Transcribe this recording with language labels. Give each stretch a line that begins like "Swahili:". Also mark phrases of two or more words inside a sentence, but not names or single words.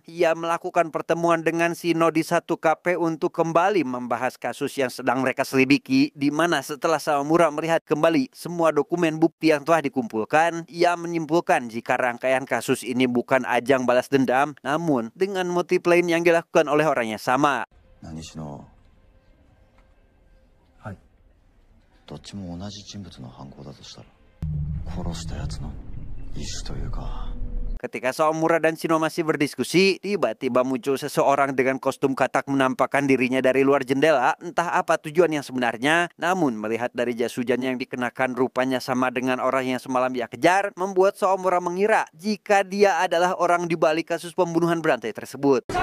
Indonesian: Ia melakukan pertemuan dengan Shino di satu kafe untuk kembali membahas kasus yang sedang mereka selidiki, di mana setelah Sawamura melihat kembali semua dokumen bukti yang telah dikumpulkan, ia menyimpulkan jika rangkaian kasus ini bukan ajang balas dendam, namun dengan motif lain yang dilakukan oleh orang yang sama.
Japanese: 何しろはい。どっちも同じ人物の犯行だとしたら殺したやつの意思というか
Indonesian: Ketika Sawamura dan Shino masih berdiskusi, tiba-tiba muncul seseorang dengan kostum katak menampakkan dirinya dari luar jendela. Entah apa tujuan yang sebenarnya, namun melihat dari jas hujan yang dikenakan rupanya sama dengan orang yang semalam ia kejar, membuat Sawamura mengira jika dia adalah orang di balik kasus pembunuhan berantai tersebut.